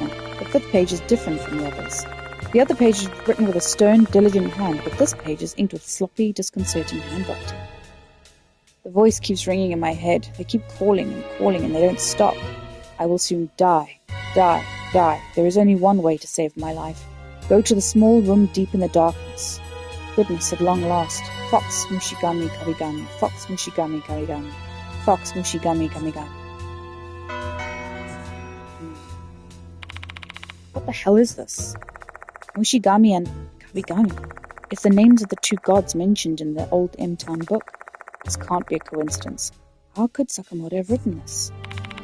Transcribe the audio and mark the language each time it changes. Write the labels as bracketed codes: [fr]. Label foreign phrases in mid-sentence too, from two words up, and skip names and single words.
[en] The 5th page is different from the others. The other page is written with a stern, diligent hand, but this page is inked with sloppy, disconcerting handwriting. The voice keeps ringing in my head. They keep calling, and they don't stop. I will soon die. Die. Die. There is only one way to save my life. Go to the small room deep in the darkness. Goodness, at long last. Fox Mushigami Karigami. Fox Mushigami Karigami. Fox Mushigami Kamigami. What the hell is this? Mushigami and Karigami. It's the names of the 2 gods mentioned in the old M-Town book. This can't be a coincidence. How could Sakamoto have written this?